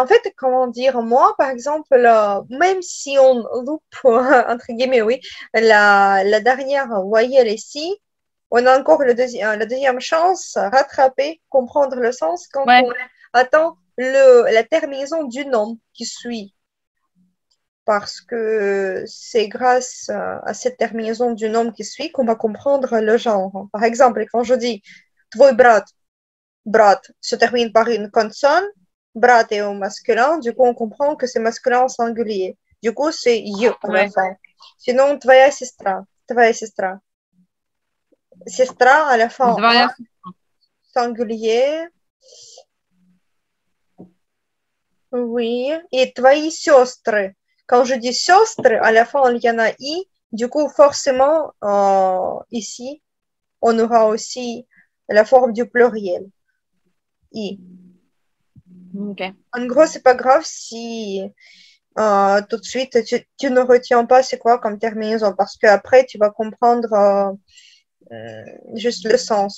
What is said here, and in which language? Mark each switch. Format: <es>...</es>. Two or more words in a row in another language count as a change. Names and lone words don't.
<fr>En fait, comment dire, moi, par exemple, même si on loupe, entre guillemets, oui, la dernière voyelle ici, on a encore la deuxième chance, rattraper, comprendre le sens quand Ouais. on attend la terminaison du nom qui suit. Parce que c'est grâce à cette terminaison du nom qui suit qu'on va comprendre le genre. Par exemple, quand je dis</fr> <ru>твой брат,</ru> <fr>brat se termine par une consonne, brat est au masculin, du coup on comprend que c'est masculin au singulier. Du coup, c'est й à la Ouais. fin. Sinon,</fr> <ru>твоя сестра, твоя сестра. Сестра</ru> <fr>à la fin, A,</fr> <ru>Dvaya.</ru> <fr>singulier. Oui.</fr> <ru>Et твои сестры.</ru> <fr>Quand je dis сестры, à la fin, il y en a I. Du coup, forcément, ici, on aura aussi la forme du pluriel. I. Ok. En gros, c'est pas grave si tout de suite tu ne retiens pas c'est quoi comme terminaison parce qu'après, tu vas comprendre juste le sens.</fr>